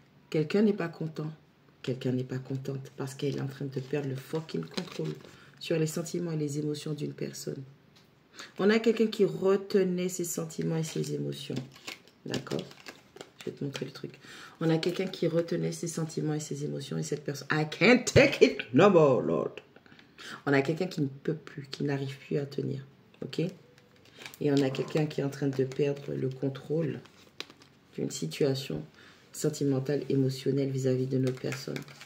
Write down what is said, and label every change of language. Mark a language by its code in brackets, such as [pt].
[fr] Quelqu'un n'est pas content. Quelqu'un n'est pas contente parce qu'elle est en train de perdre le fucking contrôle sur les sentiments et les émotions d'une personne. On a quelqu'un qui retenait ses sentiments et ses émotions. D'accord? Je vais te montrer le truc. On a quelqu'un qui retenait ses sentiments et ses émotions et cette personne... [en] I can't take it no more, Lord. [fr] On a quelqu'un qui ne peut plus, qui n'arrive plus à tenir. Ok? Et on a quelqu'un qui est en train de perdre le contrôle d'une situation sentimentale, émotionnelle vis-à-vis de notre personne.